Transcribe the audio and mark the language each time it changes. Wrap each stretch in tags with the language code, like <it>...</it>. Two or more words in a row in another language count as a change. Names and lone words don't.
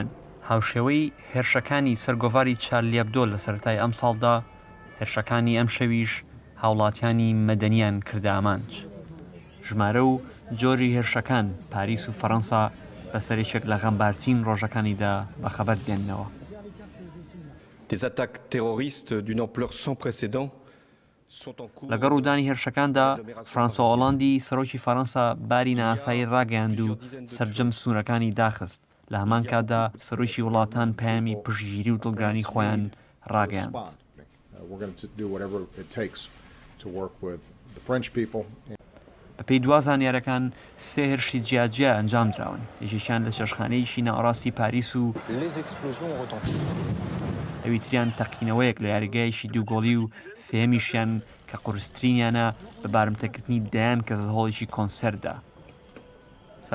<ckb>هاوشێوەی هێرشەکانی سەرگۆڤاری چارلی ئەبدۆ لە سەرەتای ئەم ساڵدا هێرشەکانی ئەم شەویش هاوڵاتیانی مەدەنیان کردە ئامانج. ژمارە و جۆری هێرشەکان پاریس و فەرەنسا بە سەرێکێک لە غەمبارترین ڕۆژەکانیدا بەخەبەر دێننەوە.</ckb> <fr>Des attaques terroristes d'une ampleur sans précédent</fr> <ckb>لەگەڵ ڕوودانی هێرشەکاندا فرانسوا ئۆڵاندی سەرۆکی فەرەنسا باری ئاسایی ڕاگەیاند و سەرجەم سوورەکانی داخست. لە هەمان کاتدا سەرۆکی وڵاتان پەیامی پشتگیری و دڵگرانی خۆیان ڕاگەیاند. بەپێی دوا زانیاریەکان سێ هێرشی جیاجیا ئەنجام دراون، یەکێکیان لە چێشتخانەیەکی ناوەڕاستی پاریس و ئەوی تریان تەقینەوەیەک لە یاریگایەکی دووگۆڵی و سێمیشیان کە قورسترینیانە بە بارمتەکردنی دەیان کەس هەوڵێکی کۆنسەردا.</ckb>